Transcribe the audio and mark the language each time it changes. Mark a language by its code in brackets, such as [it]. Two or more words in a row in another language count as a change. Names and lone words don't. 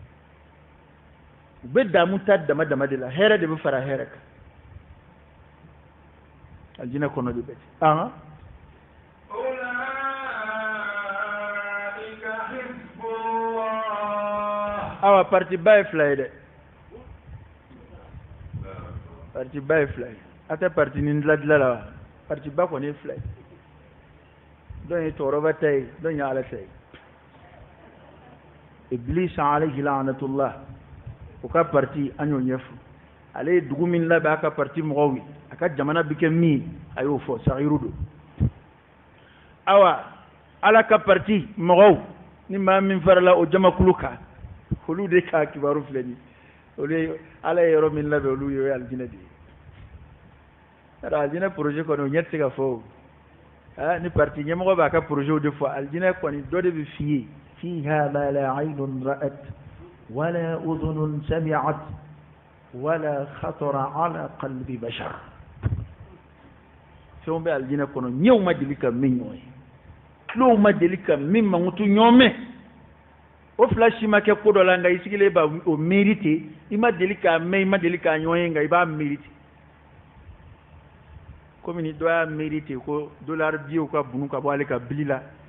[bm] u bɛ damu ta dama dama de la hɛrɛ de bɛ fara hɛrɛ kan aljinɛ kɔnɔ de bɛ ten awa parti ba ye fila ye dɛ parti ba ye fila ye a tɛ parti ni dilan la wa parti ba kɔni ye fila ye dɔn ye tɔɔrɔba ta ye dɔn ye ala ta ye iblis [ar] عليه لعنة الله [bm] o ka parti an y'o ɲɛfɔ ale ye dugu min labɛn a ka parti mɔgɔw ye a ka jamana bɛ kɛ min a y'o fɔ sagiru don awa ala ka parti mɔgɔw ni maa min farala o jamakulu kan olu de ka kibaru filɛ ni olu ye ala ye yɔrɔ min labɛn olu ye o ye aljinɛ de ye yɔrɔ aljinɛ projet kɔni o ɲɛ tɛ se ka fɔ o ni parti ɲɛmɔgɔ b'a ka projet de fɔ aljinɛ kɔni dɔ de bɛ f'i ye [ar] فيها ما لا عين رأت ولا أذن سمعت ولا خطر على قلب بشر [bm] fɛnw bɛ aljinɛ kɔnɔ ɲɛw ma deli ka min ɲɔgɔn ye tulow ma deli ka min mankutu ɲɔgɔn mɛn o fila si ma kɛ ko dɔ la nka i sigilen b'a o miiri ten i ma deli k'a mɛn i ma deli k'a ɲɔgɔn ye nka i b'a miiri ten komi ni dɔ y'a miiri ten ko dollar biyew ka bunu ka bɔ ale ka bili la